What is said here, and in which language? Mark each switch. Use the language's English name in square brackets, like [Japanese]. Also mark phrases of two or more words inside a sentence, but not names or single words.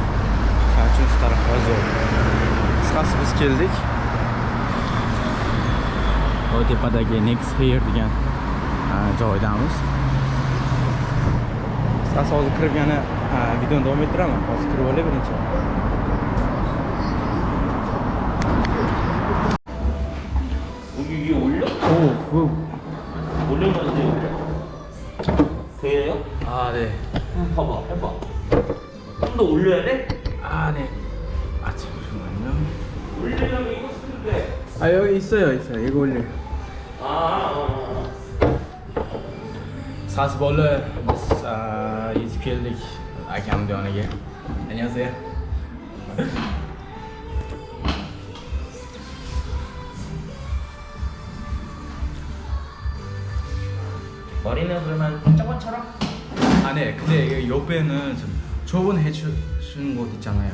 [Uzbek] Shuning uchun shu tarafga zo'r. Qisqasi biz keldik. O tepadagi Next Hair degan joydamiz. Qisqasi hozir kirib yana videoni davom ettiraman. Hozir kirib olay birinchi. [Korean] 여기 올려? 오, 올려놨는데 돼요? 아, 네. 봐봐, 해봐. 좀 더 올려야 돼? 아, 네. 아, 잠시만요. 올리려면 이거 쓰는데. 아, 여기 있어요. 이거 올려. [Uzbek] Sas bola biz yetib keldik akamni yoniga. [Korean] Annyeonghaseyo. 머리는 그러면 저번처럼? 아, 네. 근데 옆에는 좀 저번 해주는 곳 있잖아요.